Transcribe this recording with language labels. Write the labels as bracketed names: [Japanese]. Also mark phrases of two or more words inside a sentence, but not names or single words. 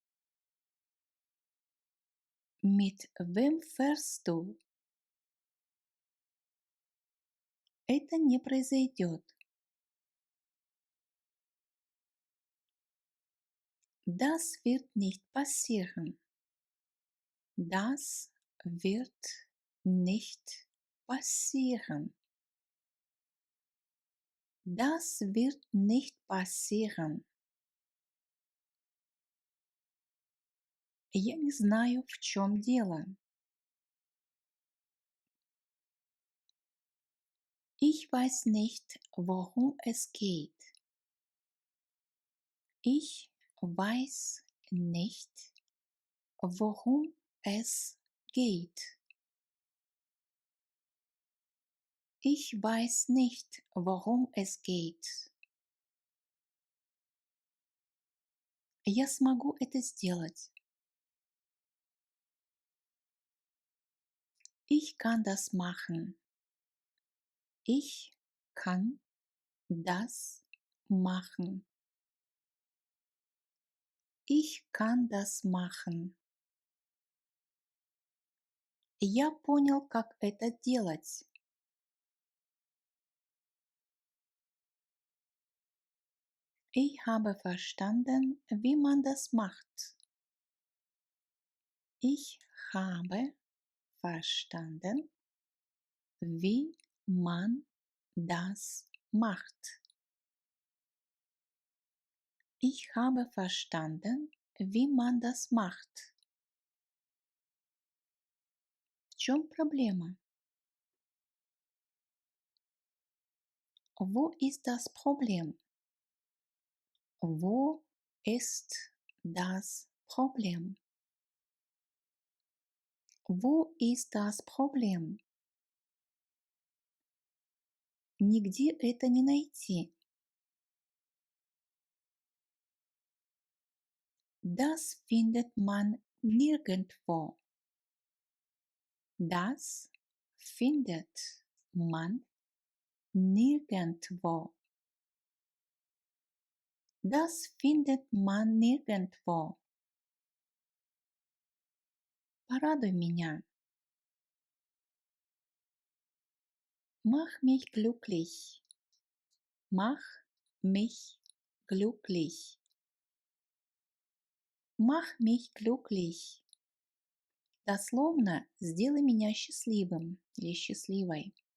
[German] Mit wem fährst du? [Russian] Это не произойдет. [German] Das wird nicht passieren. Das wird nicht passieren. Das wird nicht passieren. [Russian] Я не знаю, в чем дело. [German] Ich weiß nicht, worum es geht. Ich weiß nicht, worum es geht. Ich weiß nicht, worum es geht. [Russian] Я смогу это сделать. [German] Ich kann das machen. Ich kann das machen. Ich kann das machen. [Russian] Я понял, как это делать. [German] Ich habe verstanden, wie man das macht. Ich habe verstanden, wie man das macht. Ich habe verstanden, wie man das macht. [Russian] В чем проблема? [German] Wo ist das Problem? Wo ist das Problem? Wo ist das Problem? [Russian] Нигде это не найти. [German] Das findet man nirgendwo. Das findet man nirgendwo. Das findet man nirgendwo. [Russian] Порадуй меня. [German] Mach mich glücklich. Mach mich glücklich. Mach mich glücklich. [Russian] Дословно сделай меня счастливым или счастливой.